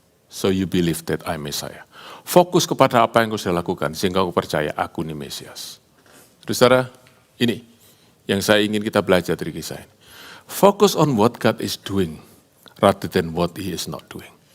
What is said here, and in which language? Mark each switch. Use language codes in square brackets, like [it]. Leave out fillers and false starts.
[en] So you believe that I Messiah. [id] Fokus kepada apa yang kau sudah lakukan, sehingga kau percaya aku ini Mesias. Saudara, ini yang saya ingin kita belajar dari kisah ini. [en] Focus on what God is doing, rather than what He is not doing.